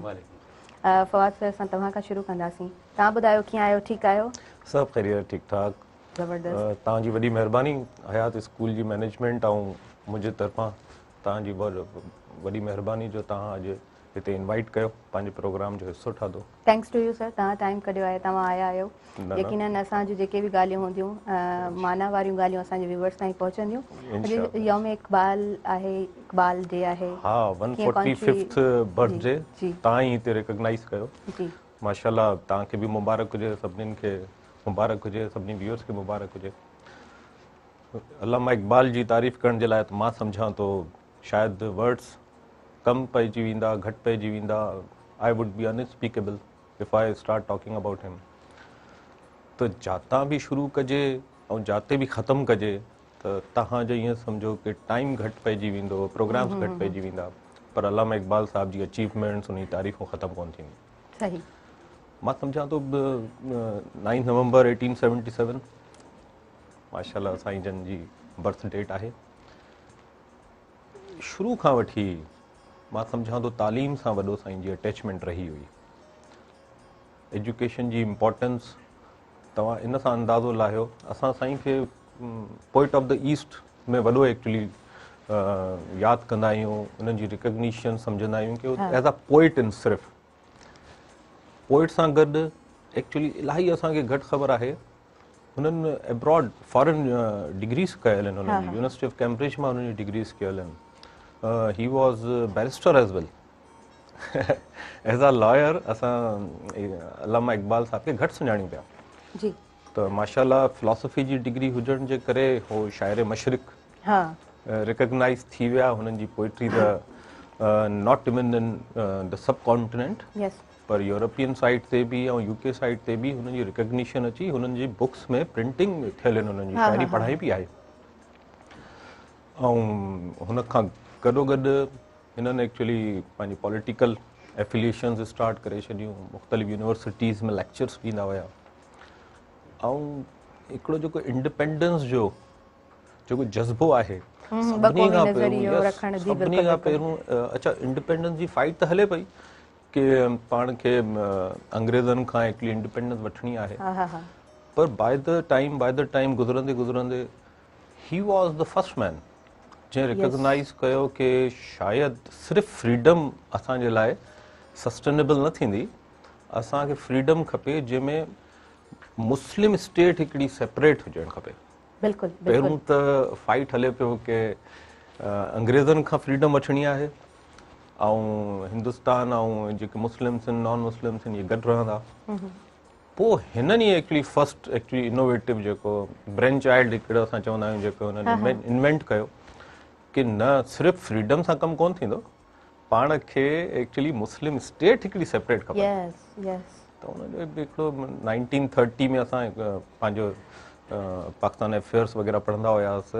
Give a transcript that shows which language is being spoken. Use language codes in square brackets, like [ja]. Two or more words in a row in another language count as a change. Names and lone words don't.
[sd] फवाद सर असां तव्हां खां शुरू कंदासीं। तव्हां ॿुधायो कीअं आहियो? ठीकु आहियो? सभु ख़ैरियत ठीक ठाक। ज़बरदस्त। तव्हांजी वॾी महिरबानी हयात स्कूल जी मैनेजमेंट ऐं मुंहिंजे तरफ़ां तव्हांजी वॾी महिरबानी जो तव्हां अॼु हिते इनवाइट कयो पंहिंजे प्रोग्राम जो हिसो ठातो। [en] thanks to you sir, [sd] तव्हां टाइम कढियो आहे, तव्हां आया आहियो। यकीनन असांजूं जेके बि ॻाल्हियूं हूंदियूं माना वारियूं ॻाल्हियूं असांजे व्यूअर्स ताईं पहुचंदियूं। अॼु यौम इक़बाल आहे, इक़बाल डे आहे। हा 145th बर्थडे तव्हां ई हिते रिकॉग्नाइज़ कयो। जी माशाल्लाह, तव्हांखे बि मुबारक हुजे, सभिनीनि खे मुबारक हुजे, सभिनी व्यूअर्स खे मुबारक हुजे। अल्लामा इक़बाल जी तारीफ़ करण जे लाइ त मां सम्झां थो शायदि वर्ड्स कम पइजी वेंदा, घटि पइजी वेंदा। [en] I would be unspeakable if I start talking about him. [sd] त जातां बि शुरू कजे ऐं जाते बि ख़तमु कजे त तव्हांजो ईअं सम्झो कि टाइम घटि पइजी वेंदो, प्रोग्राम्स घटि पइजी वेंदा, पर अल्लामा इक़बाल साहब जी अचीवमेंट्स उन जी तारीफ़ूं ख़तमु कोन थींदियूं। सही। मां सम्झां थो 9 नवंबर 1877 माशाल्लाह साईं जन जी [en] birth date [sd] आहे। शुरू खां वठी मां सम्झां थो तालीम सां वॾो साईं जी अटैचमेंट रही हुई। एजुकेशन जी इम्पोर्टेंस तव्हां इन सां अंदाज़ो लाहियो। असां साईं खे [en] poet of the East [sd] में वॾो एक्चुअली यादि कंदा आहियूं, उन्हनि जी रिकग्निशन सम्झंदा आहियूं कि [en] as a poet [sd] इन सिर्फ़ु पोइट सां गॾु एक्चुअली इलाही असांखे घटि ख़बर आहे हुननि [en] abroad foreign degrees [sd] कयल आहिनि। हुननि जी यूनिवर्सिटी ऑफ कैम्ब्रिज मां हुननि जी डिग्रीज़ कयल आहिनि। [en] He was barrister as well. as a lawyer [sd] असां अल्लामा इक़बाल साहब खे घटि सुञाणियूं पिया। जी। त माशाल्लाह फिलॉसफी जी डिग्री हुजण जे करे हो शाइर मशरिक़ रिकग्नाइज़ थी विया। हुननि जी [en] poetry the not even in the sub continent [sd] पर [en] European side [sd] ते बि ऐं [en] UK side [sd] ते बि हुननि जी रिकग्निशन अची हुननि जी बुक्स में प्रिंटिंग थियल आहिनि, हुननि जी शाइरी पढ़ाई बि आहे। ऐं हुन खां गॾोगॾु हिननि एक्चुअली पंहिंजी [en] political affiliations start [sd] करे छॾियूं, मुख़्तलिफ़ यूनिवर्सिटीज़ में लेक्चर्स ॾींदा हुया। ऐं हिकिड़ो जेको इंडिपेंडेंस जो जेको जज़्बो आहे सभिनी खां पहिरियों अच्छा इंडिपेंडेंस जी फाइट त हले पई कि पाण खे अंग्रेज़नि खां [en] actually independence [sd] वठणी आहे, पर [en] by the time [sd] गुज़रंदे गुज़रंदे [en] he was the first man [sd] जंहिं रिकग्नाइज़ कयो कि शायदि सिर्फ़ु फ्रीडम असांजे लाइ सस्टेनेबल न थींदी, असांखे फ्रीडम खपे जंहिंमें [en] Muslim state [sd] हिकिड़ी सेपरेट हुजणु खपे। बिल्कुलु। पहिरियों त फाइट हले पियो कि अंग्रेज़नि खां फ्रीडम वठणी आहे ऐं हिंदुस्तान ऐं जेके मुस्लिम्स आहिनि [en] non Muslims [sd] आहिनि इहे गॾु रहंदा। पोइ हिननि ई [en] actually first actually innovative [sd] जेको [en] brain child [sd] हिकिड़ो असां चवंदा आहियूं जेको हुननि इन्वेंट कयो कि न सिर्फ़ु फ्रीडम सां कमु कोन थींदो, पाण खे [en] actually Muslim state [sd] हिकिड़ी सेपरेट खपे। त हुनजो हिकिड़ो 1930 में असां पंहिंजो पाकिस्तान अफेयर्स वग़ैरह पढ़ंदा हुआसीं।